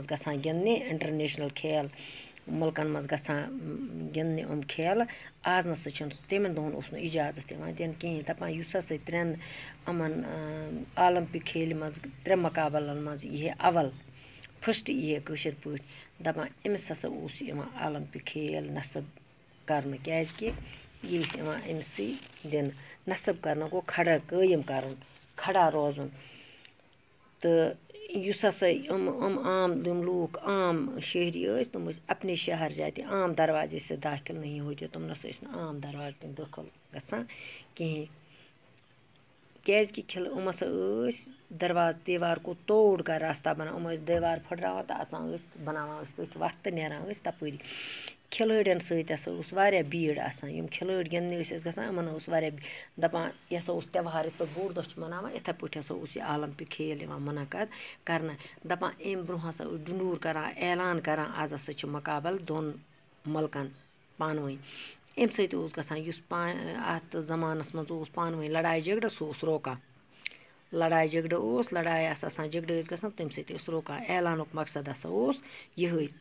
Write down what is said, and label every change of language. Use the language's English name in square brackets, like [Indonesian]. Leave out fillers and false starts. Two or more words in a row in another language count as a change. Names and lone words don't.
[Kashmiri] گژھان گِنٛدنہِ اِنٹرنیشنل کھیل مُلکن منٛز گژھان گِنٛدنہِ یِم کھیلہٕ آز نسا چھُنہٕ تِمن دۄہن اوس نہٕ اِجازت یِوان دِنہٕ کِہیٖنۍ دَپان یُس ہسا 3 یِمن اولمپِک کھیلہِ منٛز 3 مُقابلن منٛز یی ہے اول فٔسٹ یی ہے کٲشِر پٲٹھۍ دَپان أمِس ہسا اوس یِوان اولمپِک کھیل نصب کرنہٕ کیٛازِکہِ یہِ ٲسۍ یِوان أمسٕے دِنہٕ نصب کرنہٕ گوٚو کھڑا قٲیِم کرُن کھڑا روزُن تہٕ یُس ہسا یِم عام یِم لوٗکھ عام شہری ٲسۍ تِم ٲسۍ [Urdu] اپنے شہر جاتے عام دروازے سے داخل نہیں ہوتے [Kashmiri] تِم نسا ٲسۍ نہٕ عام دروازٕ کِنۍ دٲخل گژھان کِہیٖنۍ کیٛازِکہِ یِم ہسا ٲسۍ درواز [Urdu] دیوار کو توڑ کر راستہ [Kashmiri] بناوان یِم ٲسۍ دیوار پھٕٹراوان تہٕ اژان ٲسۍ بناوان ٲسۍ تٔتھۍ وَتھ تہٕ نیران ٲسۍ تَپٲری کھِلٲڑٮ۪ن سۭتۍ ہسا اوس واریاہ بھیٖڑ آسان یِم کھِلٲڑۍ گِنٛدنہِ ٲسۍ گژھان یِمن اوس واریاہ دَپان یہِ ہسا اوس تہوار یِتھ پٲٹھۍ بوٚڑ دۄہ چھِ مناوان یِتھَے پٲٹھۍ ہسا اوس یہِ اولمپِک کھیل یِوان مُنعقد کرنہٕ دَپان اَمہِ برونٛہہ ہسا اوس ڈُنڈوٗر کران اعلان کران آز ہسا چھِ مُقابلہٕ 2 مُلکن پانہٕ ؤنۍ اَمہِ سۭتۍ اوس گژھان یُس اَتھ زمانَس منٛز اوس پانہٕ ؤنۍ لڑایہِ جگڑٕ سُہ اوس روکان لڑایہِ جگڑٕ اوس لڑایہِ آسہٕ آسان جگڑٕ ٲسۍ گژھان تَمہِ سۭتۍ اوس روکان اعلانُک مقصد ہسا اوس یِہوٚے